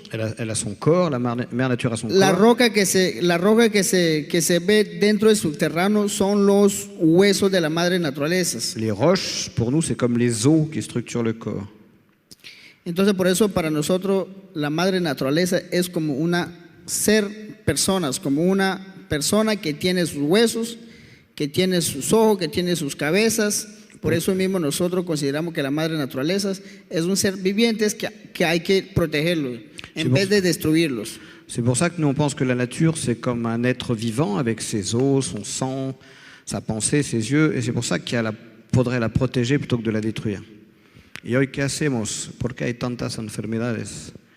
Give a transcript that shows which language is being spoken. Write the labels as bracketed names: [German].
[French] Elle a son corps, la mère nature a son [Spanish] La [French] corps. [Spanish] roca que se ve dentro del subterráneo son los huesos de la madre naturaleza. [French] Les roches, pour nous, c'est comme les os qui structurent le corps. [Spanish] Entonces, por eso para nosotros la madre naturaleza es como una ser personas, como una persona que tiene sus huesos, que tiene sus ojos, que tiene sus cabezas. Por eso mismo nosotros consideramos que la madre naturaleza es un ser viviente que hay que protegerlo en vez de destruirlos. [French] C'est pour ça que nous, on pense que la nature, c'est comme un être vivant avec ses os, son sang, sa pensée, ses yeux. Et c'est pour ça qu'il faudrait la protéger plutôt que de la détruire. [Spanish] ¿Y hoy qué hacemos? ¿Por qué hay tantas enfermedades?